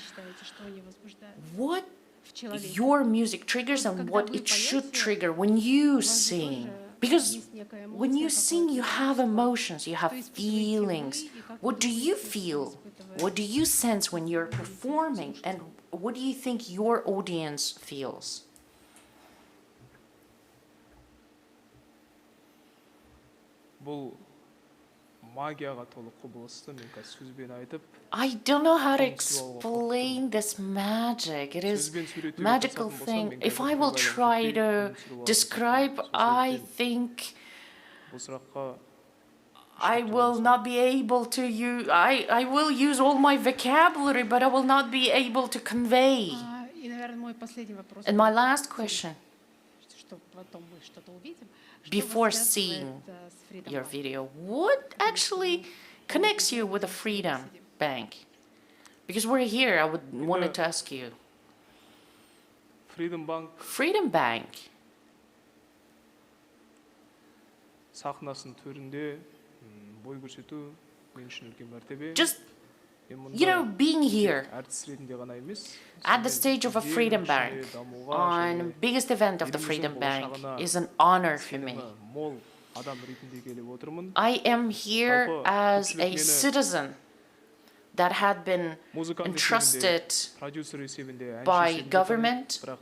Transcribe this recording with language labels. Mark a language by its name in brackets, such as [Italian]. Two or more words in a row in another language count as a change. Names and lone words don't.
[English] What your music triggers and what it should trigger when you sing. Because when you sing, you have emotions, you have feelings. What do you feel? What do you sense when you're performing? And what do you think your audience feels? [Kazakh] бұл магияға толы құбылысты мен қазір сөзбен айтып, [English] I don't know how to explain this magic. It is magical thing. If I will try to describe, I think I will not be able to use, I will use all my vocabulary, but I will not be able to convey. And my last question, before seeing your video, what actually connects you with the Freedom Bank? Because we're here, I wanted to ask you. Freedom Bank. [Kazakh] сахнасының төрінде бой көрсету мен үшін үлкен мәртебе. [English] Just, you know, being here at the stage of a Freedom Bank, on the biggest event of the Freedom Bank, is an honor for me. I am here as a citizen that had been entrusted by government.